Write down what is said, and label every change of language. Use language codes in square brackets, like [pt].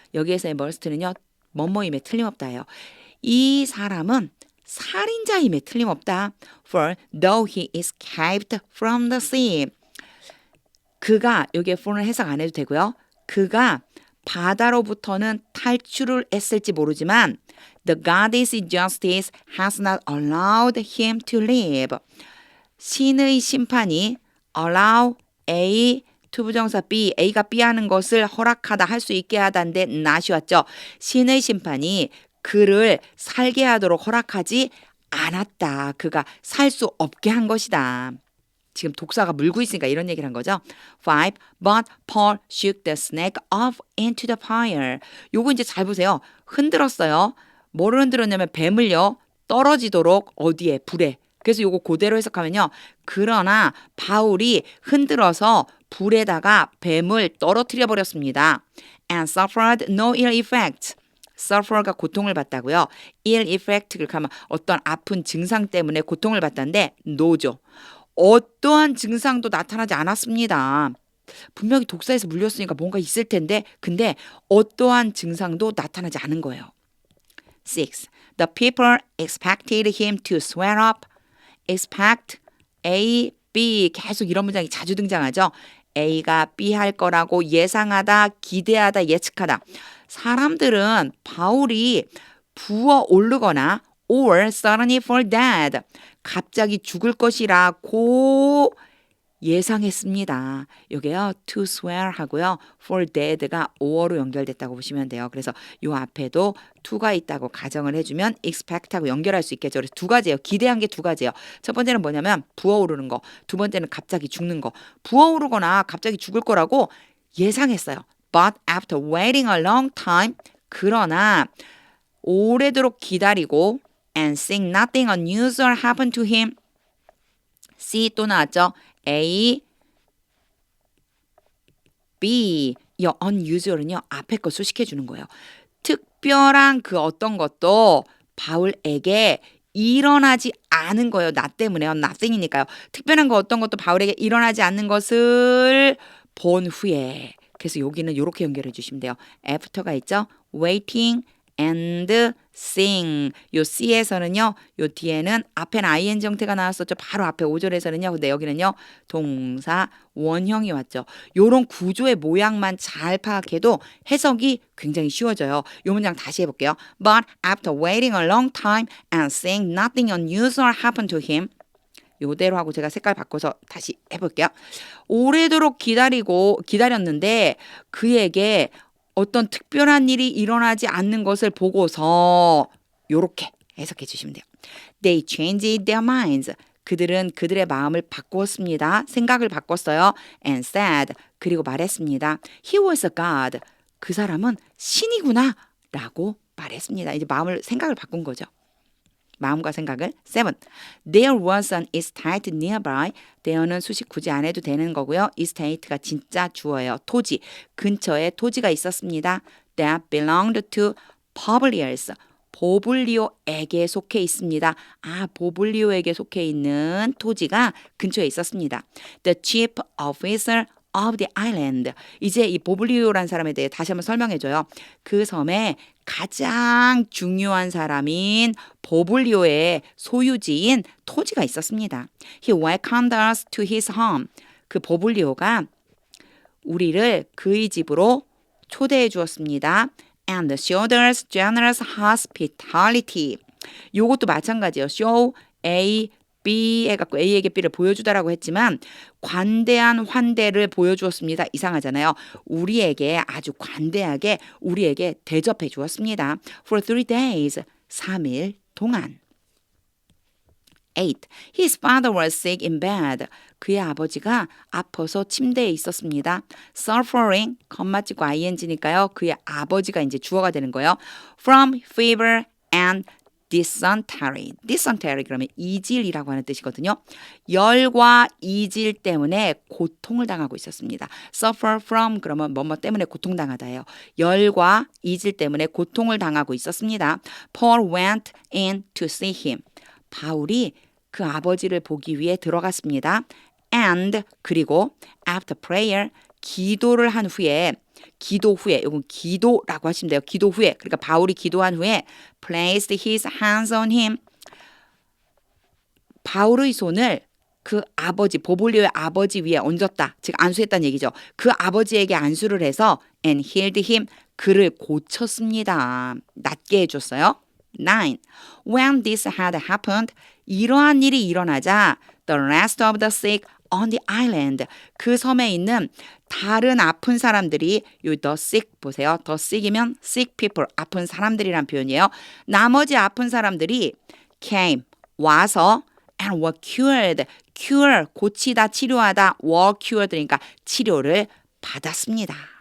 [ko] 여기에서의 must는요. 뭐뭐임에 틀림없다예요. 이 사람은 살인자임에 틀림없다. [en] For though he escaped from the sea. [ko] 그가 여기에 for는 해석 안 해도 되고요. 그가 바다로부터는 탈출을 했을지 모르지만 [en] The goddess justice has not allowed him to live. [ko] 신의 심판이 allow A 투부정사 B, A가 B 하는 것을 허락하다 할 수 있게 하다인데 not이 왔죠. 신의 심판이 그를 살게 하도록 허락하지 않았다. 그가 살 수 없게 한 것이다. 지금 독사가 물고 있으니까 이런 얘기를 한 거죠. 5. [en] But Paul shook the snake off into the fire. [ko] 요거 이제 잘 보세요. 흔들었어요. 뭐를 흔들었냐면 뱀을요. 떨어지도록 어디에? 불에. 그래서 요거 그대로 해석하면요. 그러나 바울이 흔들어서 불에다가 뱀을 떨어뜨려 버렸습니다. [en] And suffered no ill effect. [ko] suffer가 고통을 받다고요. ill effect를 하면 어떤 아픈 증상 때문에 고통을 받다인데 no죠. 어떠한 증상도 나타나지 않았습니다. 분명히 독사에서 물렸으니까 뭔가 있을 텐데 근데 어떠한 증상도 나타나지 않은 거예요. 6. [en] The people expected him to swear up. [ko] expect, A, B 계속 이런 문장이 자주 등장하죠. A가 B 할 거라고 예상하다, 기대하다, 예측하다. 사람들은 바울이 부어 오르거나 [en] or suddenly fall dead. [ko] 갑자기 죽을 것이라고 예상했습니다. 이게요, to swear 하고요, for dead가 or로 연결됐다고 보시면 돼요. 그래서 이 앞에도 to가 있다고 가정을 해주면 expect하고 연결할 수 있겠죠. 그래서 두 가지예요. 기대한 게 두 가지예요. 첫 번째는 뭐냐면 부어오르는 거, 두 번째는 갑자기 죽는 거. 부어오르거나 갑자기 죽을 거라고 예상했어요. [en] But after waiting a long time, [ko] 그러나 오래도록 기다리고 [en] and seeing nothing unusual happened to him. [ko] C 또 나왔죠. A, B. 이 unusual은요, 앞에 거 수식해 주는 거예요. 특별한 그 어떤 것도 바울에게 일어나지 않은 거예요. 나 때문에요. nothing이니까요. 특별한 거 어떤 것도 바울에게 일어나지 않는 것을 본 후에. 그래서 여기는 이렇게 연결해 주시면 돼요. after가 있죠. waiting and seeing. 요 C에서는요, 요 뒤에는 앞에는 ing 형태가 나왔었죠. 바로 앞에 5절에서는요. 근데 여기는요, 동사 원형이 왔죠. 요런 구조의 모양만 잘 파악해도 해석이 굉장히 쉬워져요. 요 문장 다시 해볼게요. [en] But after waiting a long time and seeing nothing unusual happen to him. [ko] 요대로 하고 제가 색깔 바꿔서 다시 해볼게요. 오래도록 기다렸는데 그에게 어떤 특별한 일이 일어나지 않는 것을 보고서 요렇게 해석해 주시면 돼요. [en] They changed their minds. [ko] 그들은 그들의 마음을 바꾸었습니다. 생각을 바꿨어요. [en] And said. [ko] 그리고 말했습니다. [en] He was a god. [ko] 그 사람은 신이구나 라고 말했습니다. 이제 생각을 바꾼 거죠. 마음과 생각을. 7. [en] There was an estate nearby. [ko] there는 수식 굳이 안 해도 되는 거고요. estate가 진짜 주어예요. 토지. 근처에 토지가 있었습니다. [en] That belonged to Publius. [ko] 보블리오에게 속해 있습니다. 보블리오에게 속해 있는 토지가 근처에 있었습니다. [en] The chief officer of the island. [ko] 이제 이 보블리오라는 사람에 대해 다시 한번 설명해줘요. 그 섬에 가장 중요한 사람인 보블리오의 소유지인 토지가 있었습니다. [en] He welcomed us to his home. [ko] 그 보블리오가 우리를 그의 집으로 초대해 주었습니다. [en] And showed us generous hospitality. [ko] 요것도 마찬가지예요. show A, B 해갖고 A에게 B를 보여주다라고 했지만 관대한 환대를 보여주었습니다. 이상하잖아요. 우리에게 아주 관대하게 우리에게 대접해 주었습니다. [en] For 3 days. [ko] 3일 동안. [en] 8. His father was sick in bed. [ko] 그의 아버지가 아파서 침대에 있었습니다. Suffering, 겉맞지고 ing니까요. 그의 아버지가 이제 주어가 되는 거예요. [en] From fever and dysentery. [ko] dysentery 그러면 이질이라고 하는 뜻이거든요. 열과 이질 때문에 고통을 당하고 있었습니다. Suffer from 그러면 뭐뭐 때문에 고통당하다예요. 열과 이질 때문에 고통을 당하고 있었습니다. [en] Paul went in to see him. [ko] 바울이 그 아버지를 보기 위해 들어갔습니다. And 그리고 [en] after prayer [ko] 기도를 한 후에 이건 기도라고 하시면 돼요. 기도 후에 그러니까 바울이 기도한 후에 [en] placed his hands on him. [ko] 바울의 손을 그 아버지 보볼리오의 아버지 위에 얹었다. 즉 안수했다는 얘기죠. 그 아버지에게 안수를 해서 [en] and healed him. [ko] 그를 고쳤습니다. 낫게 해줬어요. 9. [en] When this had happened, [ko] 이러한 일이 일어나자 [en] the rest of the sick on the island, [ko] 그 섬에 있는 다른 아픈 사람들이 요 [en] the sick 보세요. [ko] the sick이면 sick people, 아픈 사람들이란 표현이에요. 나머지 아픈 사람들이 came, 와서 [en] and were cured, [ko] cure, 고치다, 치료하다, were cured, 그러니까 치료를 받았습니다.